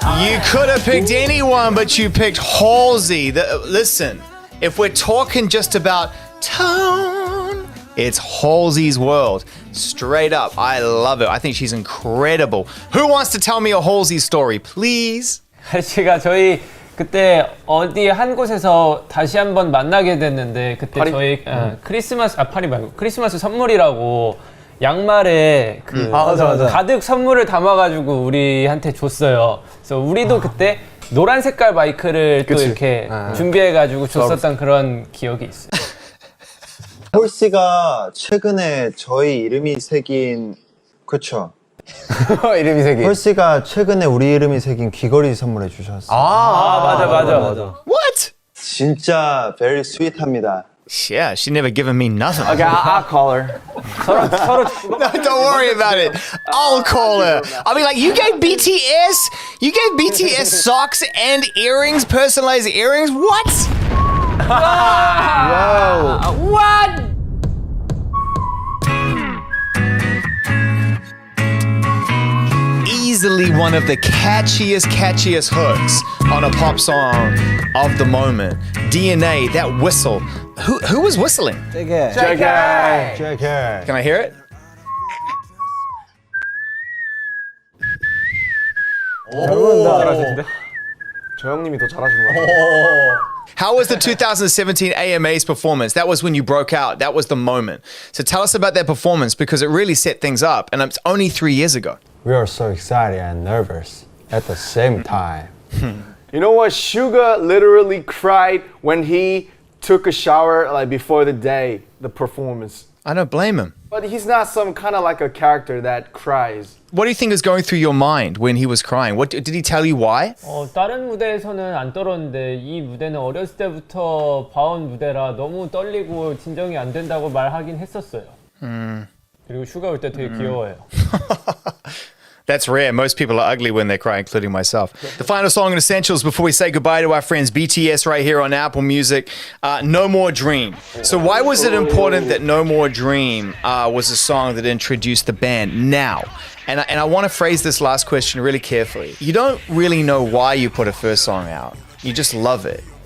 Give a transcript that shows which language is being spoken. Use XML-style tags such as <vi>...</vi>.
<en>You could have picked anyone, but you picked Halsey. Listen, if we're talking just about tone, it's Halsey's world. Straight up, I love it. I think she's incredible. Who wants to tell me a Halsey story, please?</en> <ko>제가 저희 그때 어디 한 곳에서 다시 한번 만나게 됐는데 그때 파리? 저희 크리스마스 파리 말고 크리스마스 선물이라고 양말에 맞아. 가득 선물을 담아가지고 우리한테 줬어요. 그래서 우리도 그때 노란 색깔 마이크를 또 이렇게 준비해가지고 줬었던 그런 기억이 있어요. 홀씨가 최근에 저희 이름이 새긴, 그쵸? 이름이 새긴. 홀씨가 최근에 우리 이름이 새긴 귀걸이 선물해 주셨어요. 맞아.</ko> <en>What?</en> <ko>진짜</ko> <en>very sweet</en> <ko>합니다.</ko> <en>Yeah, she never given me nothing. Okay, I'll call her.</en> <ko>서로</ko> <en>No, don't worry about it. I'll call her. I'll be like, you gave BTS socks and earrings, personalized earrings? What? What? Easily one of the catchiest hooks on a pop song of the moment. DNA, that whistle. Who was whistling? JK. Can I hear it?</en> <ko>저 형님이 더 잘하시는 것 같아요.</ko> <en>How was the 2017 AMA's performance? That was when you broke out. That was the moment. So tell us about that performance because it really set things up. And it's only 3 years ago. We are so excited and nervous at the same time. You know what? SUGA literally cried when he took a shower like before the performance. I don't blame him. But he's not some kind of like a character that cries. What do you think is going through your mind when he was crying? What did he tell you why?</en> <ko>다른 무대에서는 안 떨었는데 이 무대는 어렸을 때부터 봐온 무대라 너무 떨리고 진정이 안 된다고 말하긴 했었어요. 그리고 슈가 올 때 되게 귀여워요.</ko> <en>That's rare. Most people are ugly when they cry, including myself. The final song in Essentials before we say goodbye to our friends BTS right here on Apple Music, No More Dream. So why was it important that No More Dream was a song that introduced the band now? And I want to phrase this last question really carefully. You don't really know why you put a first song out. You just love it.</en>